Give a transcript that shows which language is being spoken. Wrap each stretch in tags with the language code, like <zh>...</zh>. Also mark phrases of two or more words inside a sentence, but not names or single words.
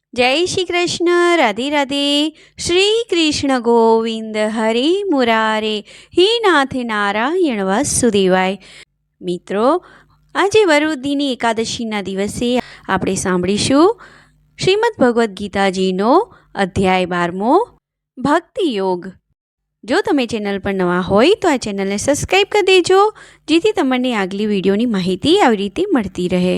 <hi>जय श्री कृष्ण। राधे राधे। श्री कृष्ण गोविंद हरे मुरारे, हे नाथ नारायण वासुदेवाय।</hi> <gu>मित्रों, આજે વરુદીની એકાદશીના દિવસે આપણે સાંભળીશું શ્રીમદ ભગવદ્ ગીતાજીનો અધ્યાય 12મો, ભક્તિ યોગ। જો તમે ચેનલ પર નવા હોય તો આ ચેનલને સબસ્ક્રાઈબ કરી દેજો, જેથી તમને આગલી વિડીયોની માહિતી આવી રીતે મળતી રહે।</gu>